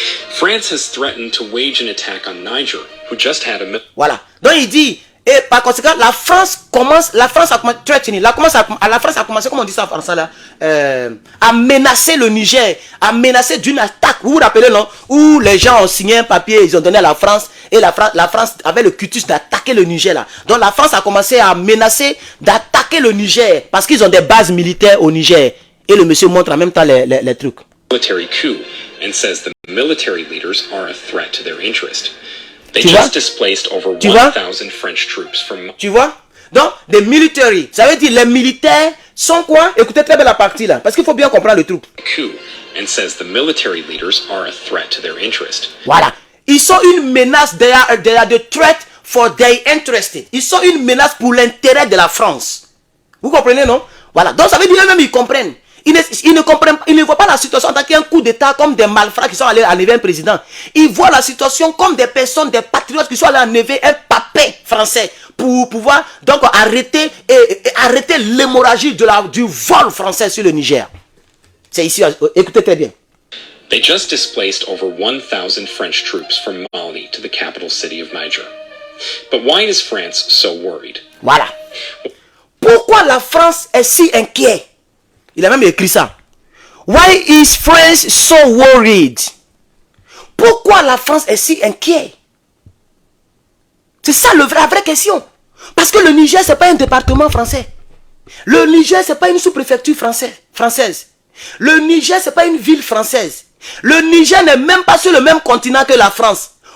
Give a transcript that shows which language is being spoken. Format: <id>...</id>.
<en>France has threatened to wage an attack on Niger, who just had a...</en> <fr>Voilà. Donc il dit, et par conséquent, la France a commencé, la France a commencé, comment on dit ça en français là, à menacer le Niger, à menacer d'une attaque. Vous vous rappelez, non? Où les gens ont signé un papier, ils ont donné à la France, et la France avait le cutus d'attaquer le Niger là. Donc la France a commencé à menacer d'attaquer le Niger, parce qu'ils ont des bases militaires au Niger. Et le monsieur montre en même temps les trucs.</fr> <en>Military coup and says the military leaders are a threat to their interest. They just displaced over 1000 French troops from...</en> <fr>Tu vois? Donc, les militaires, ça veut dire les militaires sont quoi? Écoutez très bien la partie là, parce qu'il faut bien comprendre le truc.</fr> <en>Coup and says the military leaders are a threat to their interest.</en> <fr>Voilà. Ils sont une menace,</fr> <en>they are the threat for their interest.</en> <fr>Ils sont une menace pour l'intérêt de la France. Vous comprenez, non? Voilà. Donc, ça veut dire eux-mêmes, ils comprennent. Ils ne comprennent pas, ils ne voient pas la situation en tant qu'un coup d'État comme des malfrats qui sont allés enlever un président. Ils voient la situation comme des personnes, des patriotes qui sont allés enlever un papet français pour pouvoir donc arrêter l'hémorragie du vol français sur le Niger. C'est ici, écoutez très bien.</fr> <en>They just displaced over 1,000 French troops from Mali to the capital city of Niger. But why is France so worried?</en> <fr>Voilà. Pourquoi la France est si inquiète? Il a même écrit ça.</fr> <en>Why is France so worried?</en> <fr>Pourquoi la France est si inquiète? C'est ça la vraie question. Parce que le Niger, ce n'est pas un département français. Le Niger, ce n'est pas une sous-préfecture française. Le Niger, ce n'est pas une ville française. Le Niger n'est même pas sur le même continent que la France.</fr>